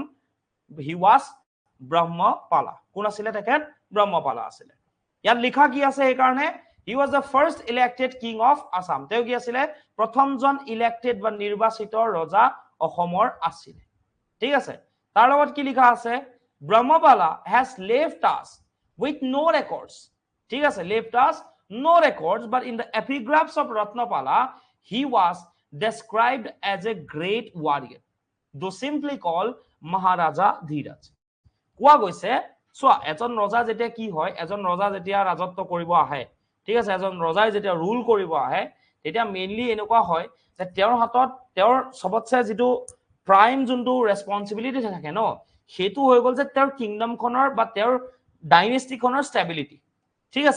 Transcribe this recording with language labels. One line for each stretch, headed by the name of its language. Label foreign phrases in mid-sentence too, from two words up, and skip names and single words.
English: He was Brahmapala.
Assamese: কোন আছিলে তেখেত? ব্ৰহ্মপালা আছিলে। ইয়াত লিখা কি আছে সেইকাৰণে?
English: He was the first elected king of Assam.
Assamese: তেওঁ কি আছিলে? প্ৰথমজন ইলেক্টেড বা নিৰ্বাচিত ৰজা অসমৰ আছিলে, ঠিক আছে। তাৰ লগত কি লিখা আছে?
English: ব্ৰহ্মপালা has left us with no records,
Assamese: ঠিক আছে,
English: left us no records, but in the epigraphs of Ratnapala he was described as a great warrior, though simply called Maharaja Dhiraj.
Assamese: কোৱা গৈছে, চোৱা, এজন ৰজা যেতিয়া কি হয়, এজন ৰজা যেতিয়া ৰাজত্ব কৰিব আহে, ঠিক আছে, এজন ৰজাই যেতিয়া ৰুল কৰিব আহে, তেতিয়া মেইনলি এনেকুৱা হয় যে তেওঁৰ হাতত তেওঁৰ সবতছে যিটো প্ৰাইম যোনটো ৰেছপন্সিবিলিটি থাকে ন, সেইটো হৈ গ'ল যে তেওঁৰ কিংডমখনৰ বা তেওঁৰ ডাইনেষ্টিখনৰ ষ্টেবিলিটি, ঠিক আছে।